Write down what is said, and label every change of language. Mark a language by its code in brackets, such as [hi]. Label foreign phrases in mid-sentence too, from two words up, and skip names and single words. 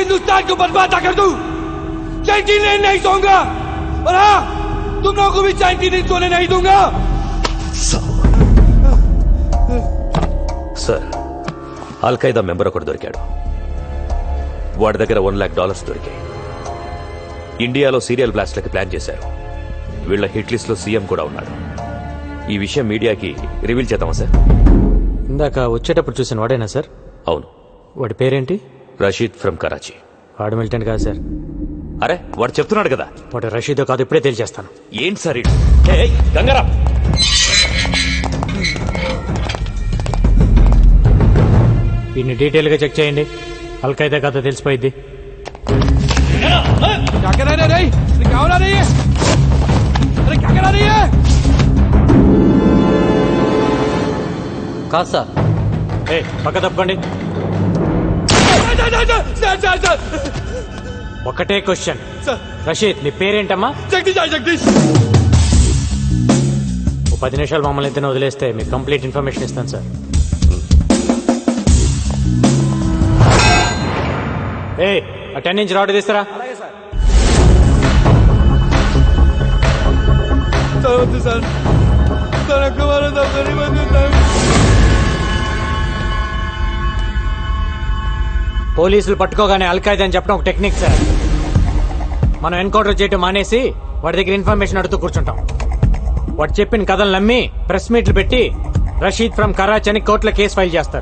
[hi] हिंदुस्तान को बर्बाद कर दूं। 99 नहीं सोऊंगा और हाँ तुम लोगों को भी 99 सोने नहीं दूंगा। [te] సార్ అల్ఖైదా మెంబర్ ఒకడు దొరికాడు. వాడి దగ్గర $1,00,000 దొరికాయి. ఇండియాలో సీరియల్ బ్లాస్ట్లకి ప్లాన్ చేశారు. వీళ్ళ [en] hit list [te] లో సీఎం కూడా ఉన్నాడు. ఈ విషయం మీడియాకి రివీల్ చేద్దామా సార్? ఇందాక వచ్చేటప్పుడు చూసిన వాడేనా సార్? అవును, వాడి పేరేంటి? రషీద్ ఫ్రమ్ కరాచీ. వాడు మిలిటెంట్ కాదు సార్. అరే వాడు చెప్తున్నాడు కదా. వాడు రషీదో కాదు, ఇప్పుడే తేల్చేస్తాను. ఏంటి సార్ ఇది? ఏయ్, గంగారాం వీడిని డీటెయిల్ గా చెక్ చేయండి. అల్ఖైదా కథ తెలిసిపోయింది. [hi] क्या करा रहे रही? अरे क्या हो रही है? अरे क्या करा रही है? [te] కాదు సార్. ఏ పక్క తప్పకండి. [hi] सर [te] ఒకటే క్వశ్చన్. [hi] सर [te] రషీద్ నీ పేరేంటమ్మా? जगदीश जगदीश ఓ 10 నిమిషాలు మమ్మల్ని ఇద్దరిని వదిలేస్తే మీకు [en] complete information [te] ఇస్తాను సార్. ఏ ఆ 10 [en] inch rod [te] తీస్తారా? [hi] सर सर हमारा दफ्तर ही बंद होता है. [te] పోలీసులు పట్టుకోగానే అల్ఖైదా అని చెప్పడం ఒక టెక్నిక్ సార్. మనం ఎన్కౌంటర్ చేయడం మానేసి వాడి దగ్గర ఇన్ఫర్మేషన్ అడుగుతూ కూర్చుంటాం. వాడు చెప్పిన కథలు నమ్మి [en] press meets [te] పెట్టి రషీద్ ఫ్రమ్ కరాచీ అని కోర్టులో [en] case file [te] చేస్తారు.